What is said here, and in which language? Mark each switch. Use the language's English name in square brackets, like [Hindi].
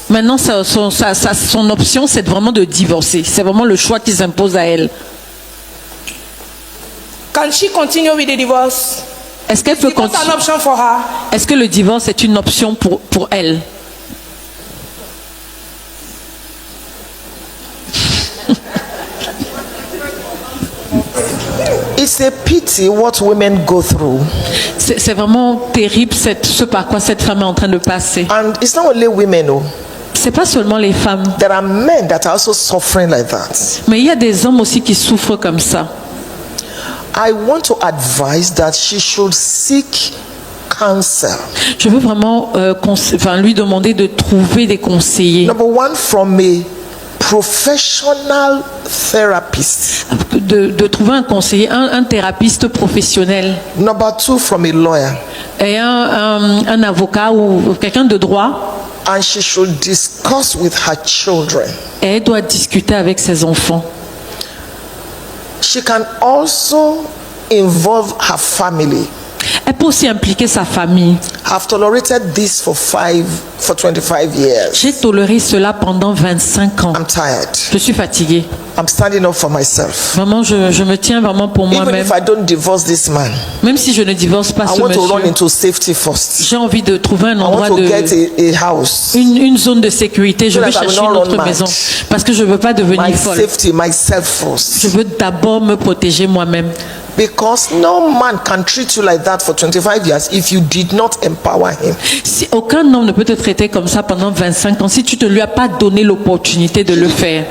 [French] Maintenant, son option, c'est vraiment de divorcer. C'est vraiment le choix qui s'impose à elle. [English] Can she continue with the divorce? [French] Est-ce qu'elle peut continuer? Est-ce que le divorce est une option pour elle? [English] It's a pity what women go through. [French] C'est vraiment terrible ce par quoi cette femme est en train de passer. [English] And it's not only women, oh. [French] C'est pas seulement les femmes. [English] There are men that are also suffering like that. [French] Mais il y a des hommes aussi qui souffrent comme ça. [English] I want to advise that she should seek counsel. [French] Je veux vraiment lui demander de trouver des conseillers. [English] Number one, from a professional therapist. [French] De trouver un conseiller, un thérapeute professionnel. [English] Number two, from a lawyer. [French] Et un avocat ou quelqu'un de droit. [English] And she should discuss with her children. [French] Et elle doit discuter avec ses enfants. [English] She can also involve her family. [French] Elle peut aussi impliquer sa famille. [English] I've tolerated this for 25 years. [French] J'ai toléré cela pendant 25 ans. [English] I'm tired. [French] Je suis fatiguée. [English] I'm standing up for myself. [French] Vraiment, je me tiens vraiment pour moi-même. [English] Even if I don't divorce this man, [French] même si je ne divorce pas ce [English] I want [French] monsieur, [English] to run into safety first. [French] J'ai envie de trouver un endroit une zone de sécurité. Je veux chercher une autre maison parce que je veux pas devenir folle. [English] Safety, myself first. [French] Je veux d'abord me protéger moi-même. [English] Because no man can treat you like that for 25 years if you did not empower him. [French] Si aucun homme ne peut te traiter comme ça pendant 25 ans, si tu ne lui as pas donné l'opportunité de le faire.